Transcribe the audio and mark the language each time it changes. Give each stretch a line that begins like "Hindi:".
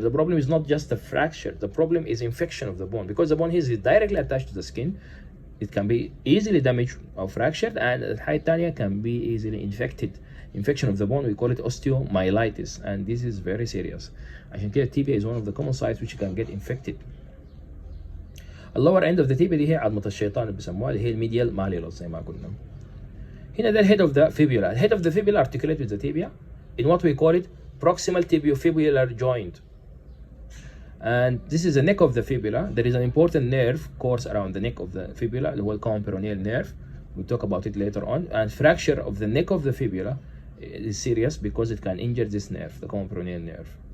English: The problem is not just the fracture. The problem is infection of the bone, because the bone is directly attached to the skin. It can be easily damaged or fractured, and
Arabic: الحاجة الثانية
English: can be easily infected. Infection of the bone, we call it osteomyelitis, and this is very serious.
Arabic: عشان كده
English: tibia is one of the common sites which can get infected.
Arabic: اللور
English: end of the tibia
Arabic: دي هي عظمة الشيطان اللي بيسموها، اللي هي الميديال ماليولوس زي ما قلنا. هنا ده
English: head of the fibula. The head of the fibula articulate with the tibia in what we call it proximal tibiofibular joint. And this is the neck of the fibula. There is an important nerve course around the neck of the fibula,
Arabic: اللي هو
English: common peroneal nerve. We'll talk about it later on. And fracture of the neck of the fibula is serious because it can injure this nerve, the common peroneal nerve.